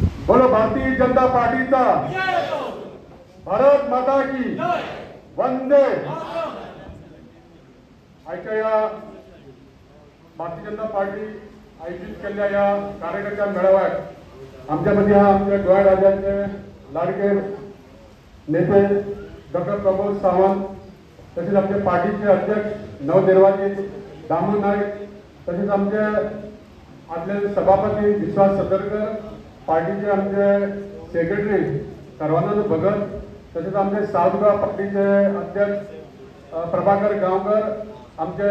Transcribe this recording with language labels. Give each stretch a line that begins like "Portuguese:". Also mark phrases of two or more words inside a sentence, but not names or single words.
Hindi: बोलो भारतीय जनता पार्टीचा भारत माता की वंदे।
Marathi: आजच्या या भारतीय जनता पार्टी आयोजित केलेल्या या कार्यकर्त्या मेळाव्यात आमच्यामध्ये आमच्या गोवा राज्याचे लाडके नेते डॉक्टर प्रमोद सावंत, तसेच आमचे पार्टीचे अध्यक्ष नवनिर्वाचित दामू नाईक, तसेच आमचे आदले सभापती विश्वास सदरकर, पार्टीचे आमचे सेक्रेटरी सर्वानंद भगत, तसेच आमचे सावगाव पार्टीचे अध्यक्ष प्रभाकर गावकर, आमचे